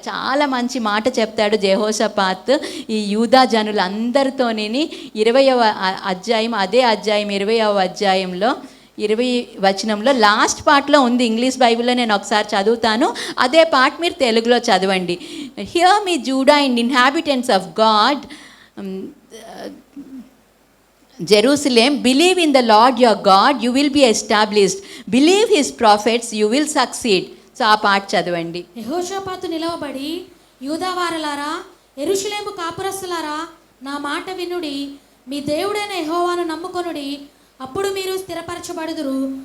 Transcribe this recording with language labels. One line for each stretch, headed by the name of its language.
Telugu: చాలా మంచి మాట చెప్తాడు యెహోషాపాతు ఈ యూదా జనులు అందరితోని. 20వ అధ్యాయం, అదే అధ్యాయం 20వ అధ్యాయంలో 20 వచనంలో లాస్ట్ పార్ట్లో ఉంది. ఇంగ్లీష్ బైబిల్లో నేను ఒకసారి చదువుతాను, అదే పార్ట్ మీరు తెలుగులో చదవండి.
English: Hear me Judah and inhabitants of God, Jerusalem, believe in the Lord your God, you will be established. Believe his prophets, you will succeed.
Telugu: So ఆ పార్ట్ చదవండి. యెహోషాపాతు నిలవబడి, యూదావారలారా, యెరూషలేము కాపురస్తులారా, నా మాట వినుడి, మీ దేవుడైన యెహోవాను నమ్ముకొనుడి, అప్పుడు మీరు స్థిరపరచబడుదురు.